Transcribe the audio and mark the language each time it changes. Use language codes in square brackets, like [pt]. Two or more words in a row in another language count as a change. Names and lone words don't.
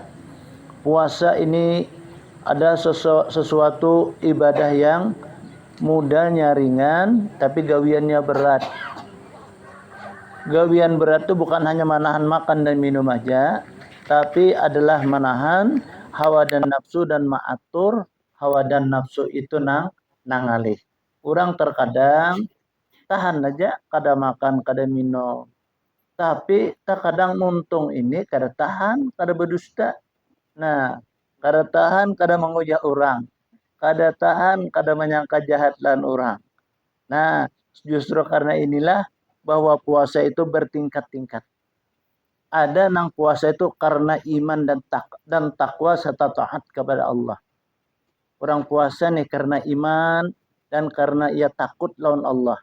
[id] Puasa ini ada sesuatu ibadah yang mudahnya ringan tapi gawiannya berat. [bjn] Gawian berat itu bukan hanya menahan makan dan minum aja, tapi adalah menahan hawa dan nafsu dan mengatur hawa dan nafsu itu nangalih. Orang terkadang tahan aja kada makan, kada minum. Tapi terkadang nuntung ini kada tahan, kada berdusta. Nah, kada tahan, kada menguja orang. Kada tahan, kada menyangka jahat lan orang. [id] Nah, justru karena inilah bahwa puasa itu bertingkat-tingkat. Ada nang puasa itu karena iman dan takwa serta taat kepada Allah. [bjn] Orang puasa nih karena iman dan karena ia takut lawan Allah.